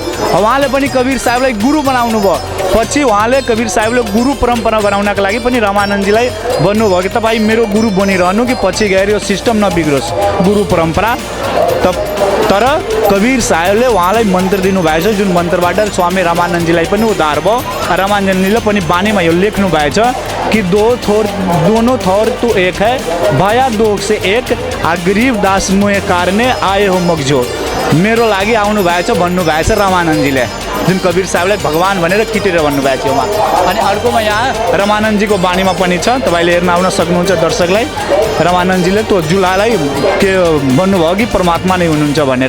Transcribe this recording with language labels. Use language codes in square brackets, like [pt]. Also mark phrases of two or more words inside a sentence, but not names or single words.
[ne] उहाँले पनि कवीर साहेबलाई गुरु बनाउनु भयो। पछि उहाँले कवीर साहेबले गुरु परम्परा बनाउनका लागि पनि रमानन्दजीलाई भन्नुभयो कि तपाईँ मेरो गुरु बनिरहनु कि पछि गएर यो सिस्टम नबिग्रोस् गुरु परम्परा। तर कवीर साहेबले उहाँलाई मन्त्र दिनुभएको छ, जुन मन्त्रबाट स्वामी रामानन्दजीलाई पनि उद्धार भयो। रामानन्दजीले पनि बानीमा यो लेख्नु भएको छ कि [hi] दोनों थोर तू एक है, भया दोग से एक, आ गरीब दास मुए कारणे आए हो मगजो। [ne] मेरो लागि आउनु भएको छ भन्नुभएको छ रामानन्दजीले, जुन कवीर साहेबलाई भगवान भनेर किटेर भन्नुभएको थियो उहाँ। अनि अर्कोमा यहाँ रमानन्दजीको बानीमा पनि छ, तपाईँले हेर्न आउन सक्नुहुन्छ दर्शकलाई। रमानन्दजीले त्यो जुलालाई के भन्नुभयो कि परमात्मा नै हुनुहुन्छ भनेर।